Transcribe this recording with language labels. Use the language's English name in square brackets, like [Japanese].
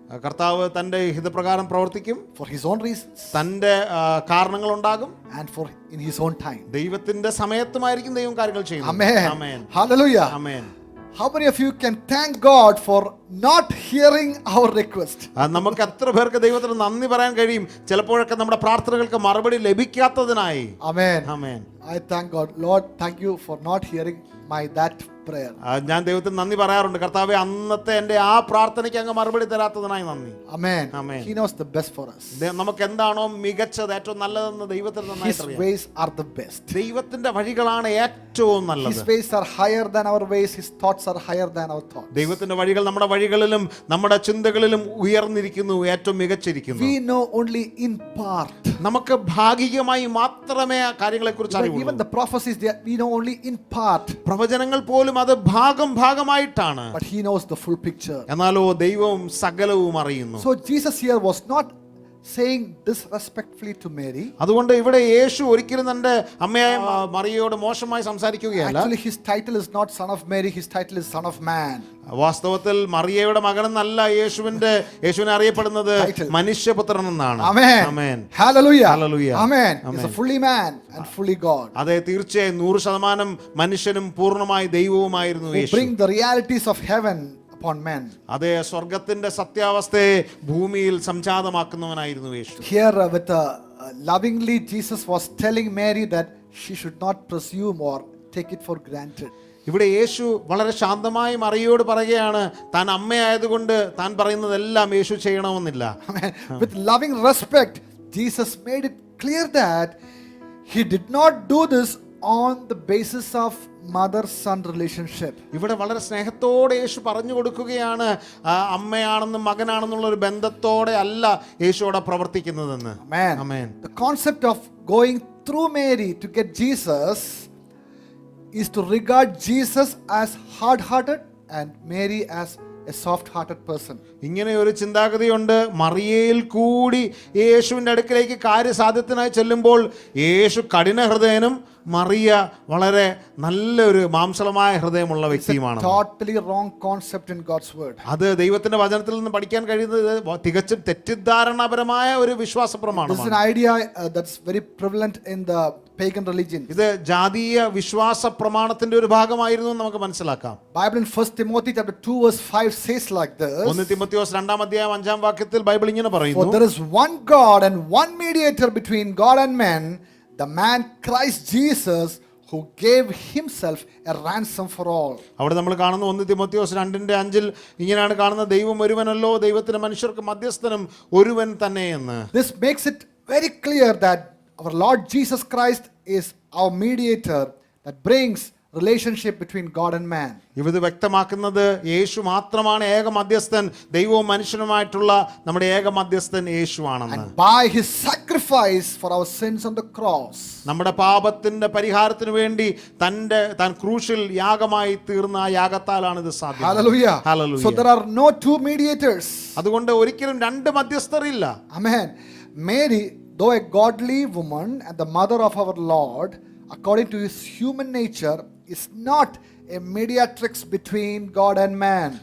[Malayalam] കർത്താവ് തൻ്റെ ഹിതപ്രകാരം പ്രവർത്തിക്കും. [English] for his own reasons, [Malayalam] തൻ്റെ കാരണങ്ങൾ ഉണ്ടാകും. [English] and for in his own time. [Malayalam] ദൈവത്തിന്റെ സമയത്തുമായിരിക്കും ദൈവം കാര്യങ്ങൾ ചെയ്യുന്നത്. [English] Amen. [Malayalam] Amen. [English] Hallelujah. [Malayalam] Amen. [English] How many of you can thank God for not hearing our request? [Malayalam] നമുക്ക് എത്ര പേർക്ക് ദൈവത്തിന് നന്ദി പറയാൻ കഴിയും ചിലപ്പോഴൊക്കെ നമ്മുടെ പ്രാർത്ഥനകൾക്ക് മറുപടി ലഭിക്കാത്തതിനായി. [English] Amen. [Malayalam] Amen. [English] I thank God. Lord, thank you for not hearing that prayer. [Malayalam] ഞാൻ ദൈവത്തിന് നന്ദി പറയാറുണ്ട്. കർത്താവേ, അന്നത്തെ എൻ്റെ ആ പ്രാർത്ഥനയ്ക്ക് അങ്ങ് മറുപടി തരാത്തതിനായി നന്ദി. [English] Amen. Amen. He knows the best for us. [Malayalam] നമുക്ക് എന്താണോ മികച്ചത്, ഏറ്റവും നല്ലതെന്ന് ദൈവത്തിന് [English] His [Malayalam] നന്നായിട്ട് അറിയാം. [English] ways are the best. [Malayalam] ദൈവത്തിന്റെ വഴികളാണ് ഏറ്റവും നല്ലത്. [English] His ways are higher than our ways. His thoughts are higher than our thoughts. [Malayalam] ദൈവത്തിന്റെ വഴികൾ നമ്മുടെ വഴികളിലും നമ്മുടെ ചിന്തകളിലും ഉയർന്നിരിക്കുന്നു, ഏറ്റവും മികച്ചിരിക്കുന്നു. [English] We know only in part. [Malayalam] നമുക്ക് ഭാഗികമായി മാത്രമേ ആ കാര്യങ്ങളെക്കുറിച്ച് [English] Even [Malayalam] അറിയുള്ളൂ. [English] the prophecies, we know only in part. [Malayalam] പ്രവചനങ്ങൾ പോലും അത് ഭാഗമായിട്ടാണ്. [English] But he knows the full picture. [Malayalam] എന്നാലോ ദൈവവും സകലവും അറിയുന്നു. [English] So Jesus here was not saying disrespectfully to Mary. [Malayalam] അതുകൊണ്ട് ഇവിടെ യേശു ഒരിക്കലും തന്റെ അമ്മയായ മറിയയോട് മോശമായി സംസാരിക്കുകയല്ല. [English] Actually, his title is not Son of Mary. His title is Son of Man. [Malayalam] വാസ്തവത്തിൽ മറിയയുടെ മകനെന്നല്ല യേശുവിനെ അറിയപ്പെടുന്നത്, മനുഷ്യപുത്രൻ എന്നാണ്. [English] Amen. [Malayalam] Amen. [English] Hallelujah. Hallelujah. Amen. Amen. He's a fully man and fully God. [Malayalam] അതെ, തീർച്ചയായും 100% മനുഷ്യനും പൂർണ്ണമായി ദൈവവുമായിരുന്നു [English] Who [Malayalam] Yeshu. [English] bring the realities of heaven upon men. [Malayalam] അതെ, സ്വർഗത്തിന്റെ സത്യാവസ്ഥയെ ഭൂമിയിൽ സംജാതമാക്കുന്നവനായിരുന്നു യേശു. [English] Here with lovingly Jesus was telling Mary that she should not presume or take it for granted. [Malayalam] ഇവിടെ യേശു വളരെ ശാന്തമായി മറിയയോട് പറയുകയാണ്, താൻ അമ്മയായതുകൊണ്ട് താൻ പറയുന്നതെല്ലാം യേശു ചെയ്യണമെന്നില്ല. [English] With loving respect, Jesus made it clear that he did not do this on the basis of mother-son relationship. [Malayalam] ഇവിടെ വളരെ സ്നേഹത്തോടെ യേശു പറഞ്ഞു കൊടുക്കുകയാണ്, അമ്മയാണെന്നും മകനാണെന്നുള്ള ഒരു ബന്ധത്തോടെ അല്ല യേശു അവിടെ പ്രവർത്തിക്കുന്നതെന്ന്. [English] Amen. Amen. The concept of going through Mary to get Jesus is to regard Jesus as hard-hearted and Mary as a soft-hearted person. [Malayalam] ഇങ്ങനെ ഒരു ചിന്താഗതിയുണ്ട്. മറിയയിൽ കൂടി യേശുവിൻ്റെ അടുക്കിലേക്ക് കാര്യസാധ്യത്തിനായി ചെല്ലുമ്പോൾ യേശു കഠിന ഹൃദയനും മറിയ വളരെ നല്ലൊരു മാംസളമായ ഹൃദയമുള്ള വ്യക്തിയുമാണ്. [English] Totally wrong concept in God's word. [Malayalam] അത് ദൈവത്തിന്റെ വചനത്തിൽ നിന്ന് പഠിക്കാൻ കഴിയുന്നത് തികച്ചും തെറ്റിദ്ധാരണപരമായ ഒരു വിശ്വാസ [English] This is an [Malayalam] പ്രമാണമാണ്. [English] idea that's very prevalent in the pagan religion. [Malayalam] ഇത് ജാതീയ വിശ്വാസ പ്രമാണത്തിന്റെ ഒരു ഭാഗമായിരുന്നു എന്ന് നമുക്ക് മനസ്സിലാക്കാം. [English] Bible in 1 Timothy chapter 2 verse 5 says like this. [Malayalam] 1 തിമോഥെയോസ് 2-ാം അധ്യായം 5-ാം വാക്യത്തിൽ ബൈബിൾ ഇങ്ങനെ [English] For [Malayalam] പറയുന്നു, [English] there is one God and one mediator between God and men, the man Christ Jesus, who gave himself a ransom for all. [Malayalam] അവിടെ നമ്മൾ കാണുന്ന 1 തിമോഥെയോസ് 2:5 ഇങ്ങനെയാണ് കാണുന്നത്, ദൈവം ഒരുവനല്ലോ, ദൈവത്തിന് മനുഷ്യർക്ക് മധ്യസ്ഥനും ഒരുവൻ തന്നെ എന്ന്. [English] This makes it very clear that our Lord Jesus Christ is our mediator that brings relationship between God and man. [Malayalam] ഇത് വ്യക്തമാക്കുന്നത് യേശു മാത്രമാണ് ഏക മധ്യസ്ഥൻ, ദൈവവും മനുഷ്യനുമായിട്ടുള്ള നമ്മുടെ ഏക മധ്യസ്ഥൻ യേശുവാണെന്ന്. [English] And by his sacrifice for our sins on the cross, [Malayalam] നമ്മുടെ പാപത്തിന്റെ പരിഹാരത്തിന് വേണ്ടി താൻ ക്രൂശിൽ യാഗമായി തീർന്ന ആ യാഗത്താലാണ് ഇത് സാധ്യം. [English] hallelujah. Hallelujah. So there are no two mediators. [Malayalam] അതുകൊണ്ട് ഒരിക്കലും രണ്ട് മധ്യസ്ഥരില്ല. [English] Amen. Mary, though a godly woman and the mother of our Lord, according to his human nature, is not a mediatrix between God and man.